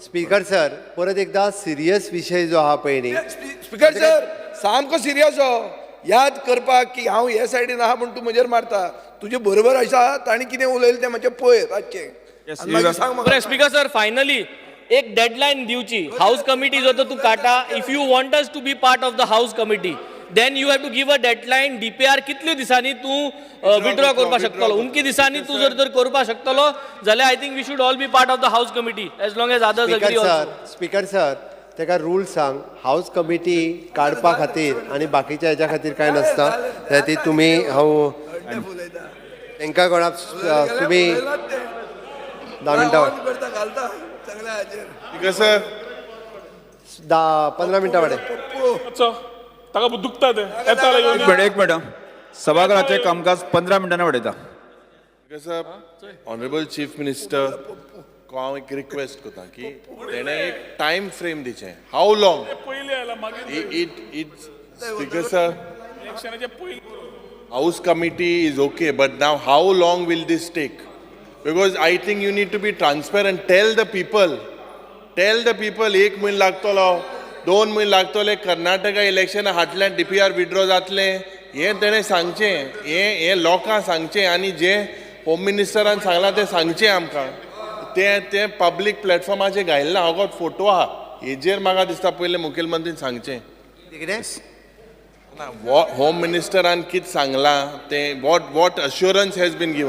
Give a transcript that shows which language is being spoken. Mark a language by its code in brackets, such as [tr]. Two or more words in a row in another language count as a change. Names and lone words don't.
[kok] स्पीकर सर परत एकदा सिरियस विषय जो आहा पळय न्ही स्पीकर सर सामको सिरियस हो याद करपाक की हांव हे सायडीन आहा म्हणून तूं म्हजेर मारता तुजे बरोबर आसा ताणी कितें उलयलें तें मातशें पळय रातचें आनी मागीर सांग म्हाका. स्पीकर सर फायनली एक डेडलाईन दिवची हाऊस कमिटी जो तो तू काटा [en] if you want us to be part of the House Committee then you have to give a deadline [kok] डीपीआर कितल्यो दिसांनी तू विड्रॉ करपाक शकतलो उमकी दिसांनी तू जर करपाक शकतलो जाल्यार [en] I think we should all be part of the House Committee as long as others agree also. [kok] स्पीकर सर तेका रूल सांग हाऊस कमिटी काडपा खातीर आनी बाकीच्या हेच्या खातीर कांय नासता ती तुमी हांव तांकां कोणाक तुमी 10 मिनटां स्पीकर सर 15 मिनटां वाडे ताका दुखता ते येताले येवन. एक मिनट सभागृहाचे कामकाज 15 मिनटांनी वाडयता. स्पीकर सर [en] Honourable Chief Minister [kok] हांव एक रिक्वेस्ट करता की तेणे एक [en] time frame [kok] दिचें [en] how long [kok] पयलीं आयला मागीर [en] इट स्पीकर सर [kok] इलेक्शनाचे पयलीं [en] House committee is okay, but now how long will this take? Because I think you need to be transparent. Tell the people, [kok] 1 म्हयनो लागतलो 2 म्हयनो लागतले कर्नाटका इलेक्शन हाटल्यान DPR विड्रॉ जातले हें तेणें सांगचें हें लोकांक सांगचें आनी जे होम मिनिस्टरान सांगलां तें सांगचें आमकां तें पब्लीक प्लॅटफॉर्माचेर घायल्लां हांव फोटो आहा हेजेर म्हाका दिसता पयलें मुखेलमंत्रीन सांगचें होम मिनिस्टरान कितें सांगलां तें [en] what assurance has been given.